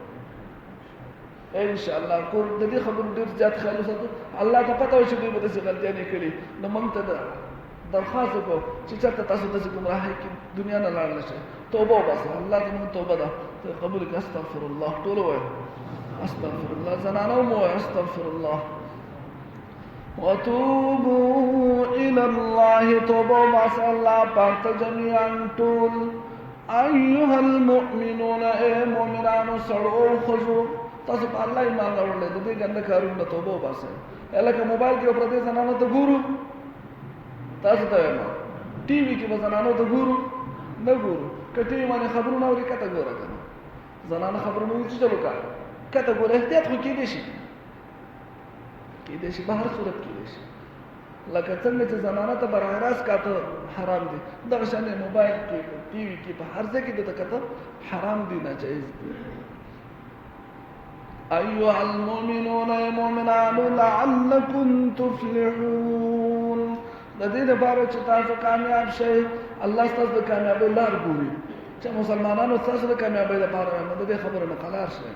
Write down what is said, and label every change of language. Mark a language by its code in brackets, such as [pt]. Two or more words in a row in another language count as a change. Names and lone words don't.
[ar] ان شاء الله [ps] کور د دې خبرو ډېر زیات خیال وساتو الله ته پته وي چې دوی به داسې غلطیانې کړي نو موږ ته درخواست وکړو چې چېرته تاسو داسې ګمراهۍ کې دنیا نه لاړ نه شئ توبه وباسئ الله زموږ توبه ده ته قبول کړي [ar] استغفر الله [ps] ټول ووایه [ar] استغفر الله [ps] زنانه هم ووایه [ar] استغفر الله وتوبوا إلى الله توبوا [ps] وباسئ الله پاک ته جميعا ټول [ar] أيها المؤمنون [ps] اے مؤمنانو سړو ښځو تاسو په الله ایمان راوړلی د دې ګنده کارونو نه توبه وباسئ لکه موبایل کې به پردې زنانو ته ګورو تاسو ته وایم ټي وي کې به زنانو ته ګورو نه ګورو که ټي وي باندې خبرونه اوري کته ګوره که نه زنانه خبرونه اوري چې چلو کا کته ګوره احتیاط خو کېدی شي په هر صورت کېدی شي لکه څنګه چې زنانه ته براه راست کاته حرام دي دغه شان موبایل کې ټي وي کې په هر ځای کې د کته حرام دي ناجایز دي [ar] أيها المؤمنون [ps] المؤمنان [ar] لعلكم تفلحون [ps] د دې لپاره چې تاسو کامیاب شئ الله ستاسو د کامیابۍ لار ګوري چې مسلمانانو ستاسو د کامیابۍ لپاره د دې خبرو نه خلاص شئ